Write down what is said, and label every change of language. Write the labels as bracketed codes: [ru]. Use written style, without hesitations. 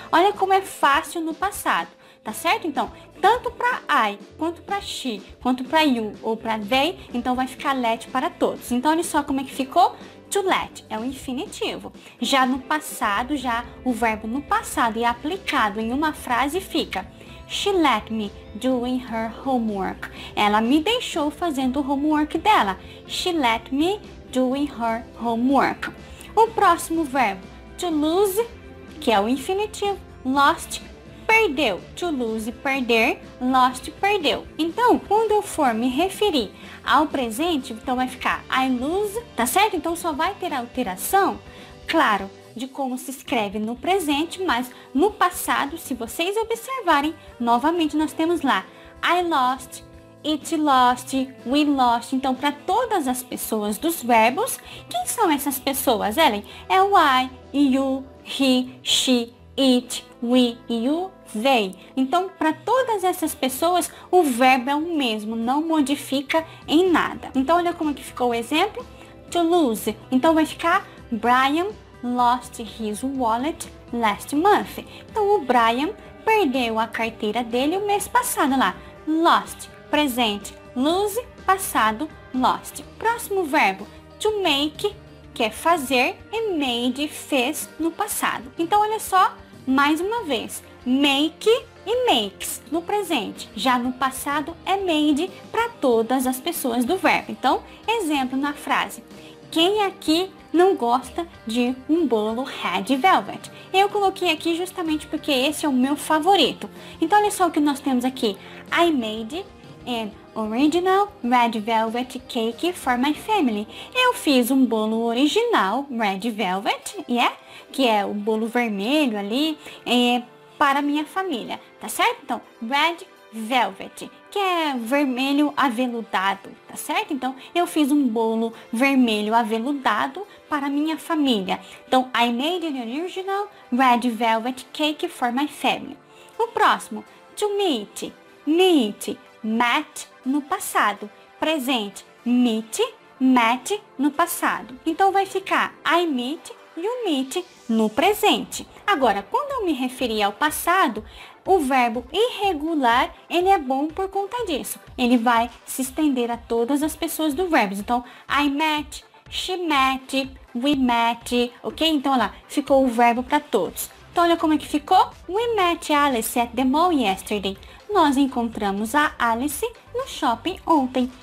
[pt] Olha como é fácil no passado, tá certo? Então, tanto para I, quanto para she, quanto para you ou para they, então vai ficar let para todos. Então, olha só como é que ficou. To let é o infinitivo. Já no passado, já o verbo no passado e aplicado em uma frase fica [en] She let me doing her homework. [pt] Ela me deixou fazendo o homework dela. [en] She let me doing her homework. [pt] O próximo verbo, to lose, que é o infinitivo, lost, perdeu. To lose, perder, lost, perdeu. Então, quando eu for me referir ao presente, então vai ficar [en] I lose, [pt] tá certo? Então só vai ter alteração, claro, de como se escreve no presente, mas no passado, se vocês observarem, novamente nós temos lá [en] I lost, it lost, we lost. [pt] Então, para todas as pessoas dos verbos, quem são essas pessoas, Ellen? É o [en] I, you, he, she, it, we, you, they. [pt] Então, para todas essas pessoas, o verbo é o mesmo, não modifica em nada. Então, olha como que ficou o exemplo. To lose. Então, vai ficar [en] Brian lost his wallet last month. [pt] Então, o Brian perdeu a carteira dele o mês passado lá. Lost, presente. Lose, passado, lost. Próximo verbo, to make, que é fazer, e made, fez no passado. Então, olha só, mais uma vez, make e makes no presente. Já no passado é made para todas as pessoas do verbo. Então, exemplo na frase. Quem aqui não gosta de um bolo red velvet? Eu coloquei aqui justamente porque esse é o meu favorito. Então, olha só o que nós temos aqui. [en] I made an original red velvet cake for my family. [pt] Eu fiz um bolo original red velvet, que é o bolo vermelho ali, para minha família, tá certo? Então, red velvet, que é vermelho aveludado, tá certo? Então, eu fiz um bolo vermelho aveludado para minha família. Então, [en] I made an original red velvet cake for my family. [pt] O próximo, to meet, met no passado, presente, meet, met no passado. Então, vai ficar [en] I meet, you meet [pt] no presente. Agora, quando eu me referir ao passado, o verbo irregular, ele é bom por conta disso. Ele vai se estender a todas as pessoas do verbo. Então, [en] I met, she met, we met, [pt] ok? Então, olha lá, ficou o verbo para todos. Então, olha como é que ficou. [en] We met Alice at the mall yesterday. [pt] Nós encontramos a Alice no shopping ontem.